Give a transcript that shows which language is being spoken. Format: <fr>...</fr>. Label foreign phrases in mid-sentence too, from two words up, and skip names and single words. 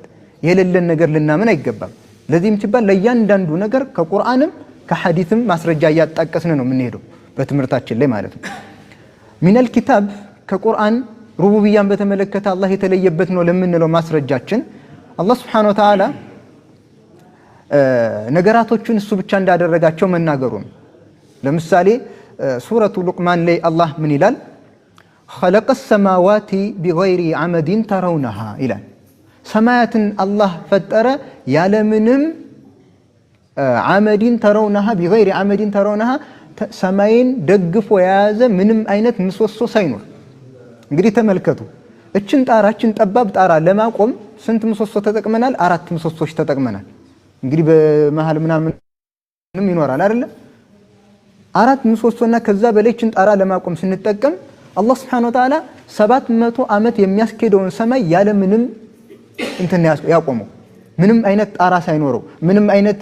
<am>የሌለን ነገር ልናምን አይገባም። ለዚህም ሲባል ለእያንዳንዱ ነገር ከቁርአንም ከሐዲስም ማስረጃ እያጣቀስን ነው የምንሄደው በትምህርታችን ላይ ማለት ነው።</am> <ar>من الكتاب</ar> <am>ከቁርአን ሩቡብያን በተመለከተ አላህ የተለየበት ነው ለምንለው ማስረጃችን አላህ</am> <ar>سبحانه وتعالى</ar> <am>ነገራቶቹን እሱ ብቻ እንዳደረጋቸው መናገሩ ነው። ለምሳሌ ሱረቱ ሉቅማን ላይ አላህ ምን ይላል?</am> <ar>خلق السماوات بغير عمد ترونها</ar> <am>ይላል። ሰማያትን አላህ ፈጠረ ያለምንም</am> <ar>عمدين ترونها بغير عمدين ترونها</ar> <am>ሰማይን ደግፎ የያዘ ምንም አይነት ምሰሶ ሳይኖር። እንግዲህ ተመልከቱ እችን ጣራችን ጠባብ ጣራ ለማቆም ስንት ምሰሶ ተጠቅመናል? 4 ምሰሶች ተጠቅመናል። እንግዲህ በመሃል ምናምንም ይኖራል አይደል? 4 ምሰሶና ከዛ በላይ እችን ጣራ ለማቆም ስንጠቀም አላህ</am> <ar>سبحانه وتعالى</ar> <am>700 ዓመት የሚያስኬደውን ሰማይ ያለ ምንም እንትን ያቆመው ምንም አይነት ጣራ ሳይኖረው ምንም አይነት</am>